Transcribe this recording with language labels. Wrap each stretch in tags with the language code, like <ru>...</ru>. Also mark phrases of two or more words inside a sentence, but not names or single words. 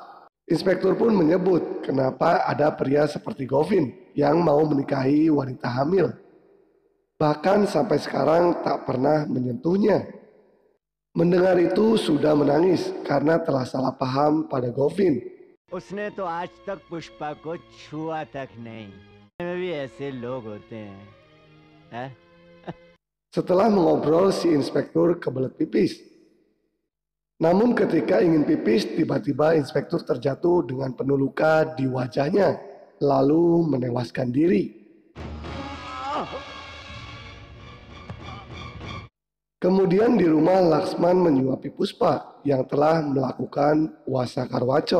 <id>Inspektur pun menyebut kenapa ada pria seperti Govin yang mau menikahi wanita hamil. Bahkan sampai sekarang tak pernah menyentuhnya. Mendengar itu Suda menangis karena telah salah paham pada Govin.</id> <hi>उसने तो आज तक पुष्पा को छुआ तक नहीं में भी ऐसे लोग होते हैं</hi> <id>Setelah mengobrol si inspektur kebelet pipis. Namun ketika ingin pipis, tiba-tiba inspektur terjatuh dengan penuh luka di wajahnya, lalu menewaskan diri. Kemudian di rumah Laksman menyuapi Puspa yang telah melakukan puasa karwacot.</id>